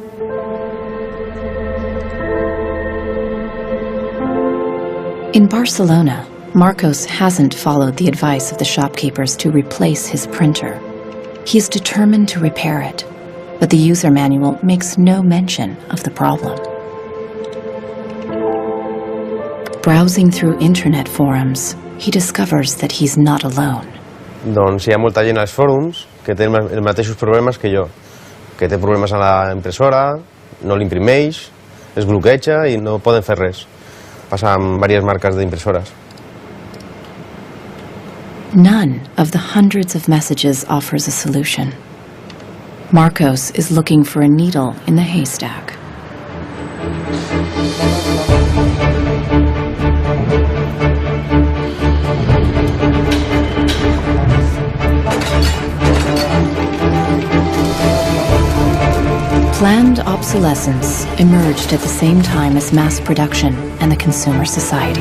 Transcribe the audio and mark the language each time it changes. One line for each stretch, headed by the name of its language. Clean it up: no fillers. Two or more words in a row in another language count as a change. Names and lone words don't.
English: In Barcelona, Marcos hasn't followed the advice of the shopkeepers to replace his printer. He is determined to repair it, but the user manual makes no mention of the problem. Browsing through internet forums, he discovers that he's not alone.
Catalan: Doncs hi ha molta gent als fòrums que té els mateixos problemes que jo, que té problemes a la impressora, no l'imprimeix, es bloqueja i no poden fer res. Passa amb diverses marques d'impressores.
English: None of the hundreds of messages offers a solution. Marcos is looking for a needle in the haystack. Planned obsolescence emerged at the same time as mass production and the consumer society.